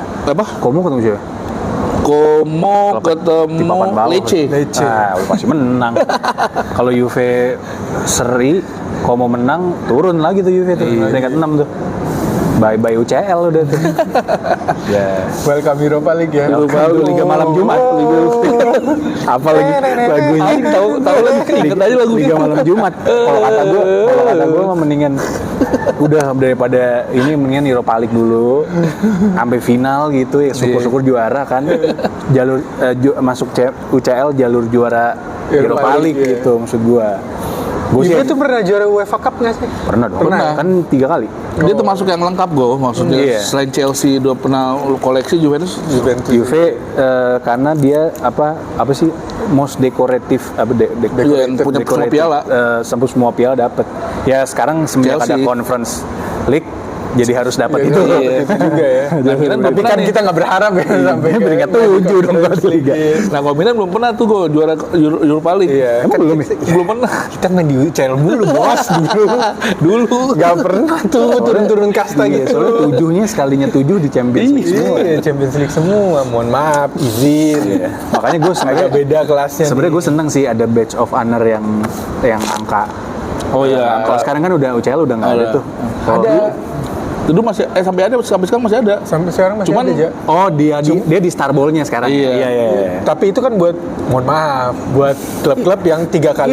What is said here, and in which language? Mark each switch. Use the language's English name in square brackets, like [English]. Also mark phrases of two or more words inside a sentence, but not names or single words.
[Indonesian] Apa? Komo ketemu siapa? Como Kalau di ketemu papan bawah. Lecce. Lecce. Ah, pasti menang. Kalau Juve seri, Komo menang, turun lagi tuh Juve tuh. Peringkat 6 tuh. Bye-bye UCL udah tuh. Ya. Welcome Europa League ya. [English] Welcome to [Indonesian] Liga Malam Jumat. Apa lagi lagunya? Tahu lagi, ingat aja lagu Liga Malam Jumat. Kalau kata gue mah mendingan udah daripada ini mendingan Europa League dulu sampai final gitu ya, syukur-syukur juara kan. Jalur masuk UCL jalur juara Europa League League, gitu maksud gua. Gue sih Juve tuh pernah juara UEFA Cup nggak sih? pernah dong. Pernah. Kan 3 kali. Dia termasuk yang lengkap gue, maksudnya Iya. selain Chelsea udah pernah koleksi Juventus. Juventus. Juve karena dia apa sih [English] most decorative [Indonesian] Iya, yang punya semua piala. semua piala dapat. Ya sekarang semenjak ada Chelsea. Conference League jadi harus dapat itu. Iya. Itu juga ya. Milan belum Tapi pernah kan nih. kita nggak berharap ya sampai ke Peringkat 7 dong berarti Liga. Nah, kalau Milan belum pernah tuh gue juara Europa League. Iya. Emang kan belum ya? Belum pernah. kita main di UCL mulu bos Dulu. Gak pernah tuh turun-turun kasta Iya, gitu. soalnya 7-nya sekalinya 7 di Champions League semua. Iya, Champions League semua. Mohon maaf, izin. Iya. Makanya gue Agak sebenarnya beda kelasnya. sebenarnya gue seneng sih ada [English] badge of honor [Indonesian] yang angka. Oh iya, Kalau sekarang kan udah UCL udah nggak ada Ada. tuh. Kalau ada. Dulu masih sampai sekarang masih ada. Sampai sekarang masih Cuman- ada aja. Oh dia di Star Bowl-nya sekarang. Iya. Iya. Tapi itu kan buat, mohon maaf, buat klub-klub yang 3 kali